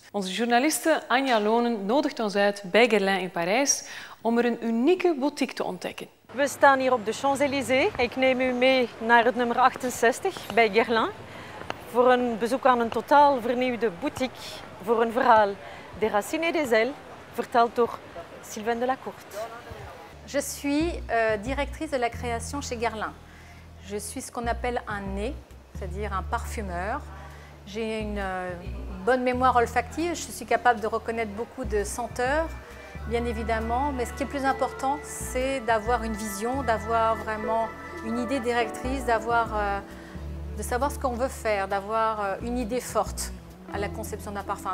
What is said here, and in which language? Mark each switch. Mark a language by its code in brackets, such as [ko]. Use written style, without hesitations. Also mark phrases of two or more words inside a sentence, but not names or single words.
[nl] Onze journaliste Anja Lonen nodigt ons uit bij Guerlain in Parijs om er een unieke boutique te ontdekken. We staan hier op de Champs-Élysées. Ik neem u mee naar het nummer 68 bij Guerlain voor een bezoek aan een totaal vernieuwde boutique voor een verhaal [fr] des racines et des ailes, [nl] verteld door Sylvaine Delacourte. [fr] Je suis directrice de la création chez Guerlain. Je suis ce qu'on appelle un nez, c'est-à-dire un parfumeur. J'ai une bonne mémoire olfactive, je suis capable de reconnaître beaucoup de senteurs, bien évidemment, mais ce qui est plus important, c'est d'avoir une vision, d'avoir vraiment une idée directrice, de savoir ce qu'on veut faire, d'avoir une idée forte à la conception d'un parfum.